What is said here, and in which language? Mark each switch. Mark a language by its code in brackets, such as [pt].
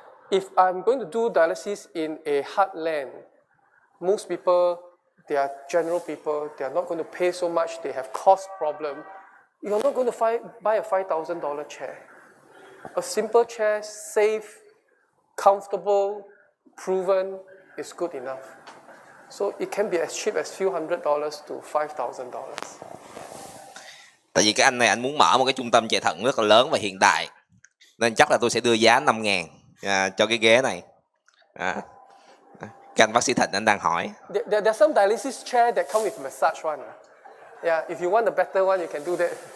[en] If I'm going to do dialysis in a heartland, most people, they are general people, they are not going to pay so much, they have cost problem. You're not going to buy a $5,000 chair. A simple chair, safe, comfortable, proven, is good enough. So it can be as cheap as few $100s to $5,000. [vi] Tại vì cái anh này anh muốn mở một cái trung tâm chạy thận rất là lớn và hiện đại, nên chắc là tôi sẽ đưa giá 5.000 cho cái ghế này. Cái anh bác sĩ Thịnh anh đang hỏi. [en] There are some dialysis chair that come with massage one. Yeah, if you want a better one, you can do that.